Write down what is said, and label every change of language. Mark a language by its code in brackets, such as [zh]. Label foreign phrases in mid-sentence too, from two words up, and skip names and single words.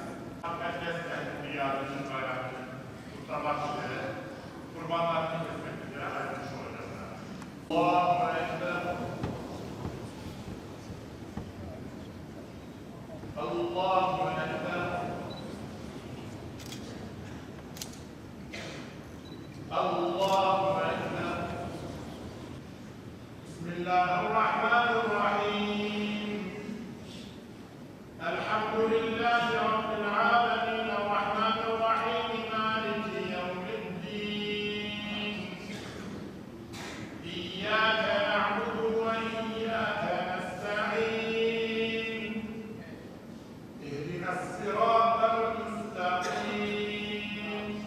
[tr] Herkesle dünyanın bayramını kutlamak üzere, kurbanlarını kesmek üzere ayrılmış olacağız. [ar] الله أكبر. الله أكبر. الله أكبر. Bismillahirrahmanirrahim. الحمد لله رب العالمين الرحمن الرحيم مالك يوم الدين إياك نعبد وإياك نستعين اهدنا الصراط المستقيم